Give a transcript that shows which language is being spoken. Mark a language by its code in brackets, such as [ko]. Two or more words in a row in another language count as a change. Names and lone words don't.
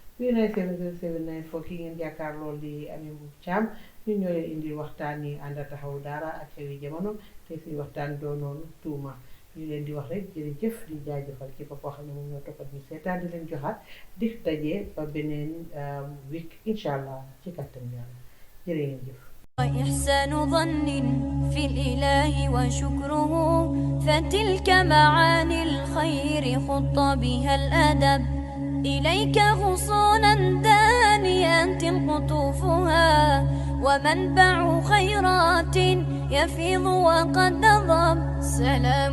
[wo] 3970794 ki ngeen jàkkaar lool di Amie Mboup Thiam ñun ñoo leen indi waxtaan yi ànd taxawu daara ak xewi jamono te suñu waxtaan doonoon tuuma ñu leen di wax rek jërëjëf di jaajëfal képp koo xam ne moom ñoo toppat ñu seetaan di leen joxaat di daje ba beneen week [ar] إن شاء الله [wo] ci kattan yàlla jërë ngeen jëf. [ar] وإحسان ظن في الإله وشكره فتلك معاني الخير خط بها الأدب إليك غصونا دانيات قطوفها ومنبع خيرات يفيض وقد نضب سلام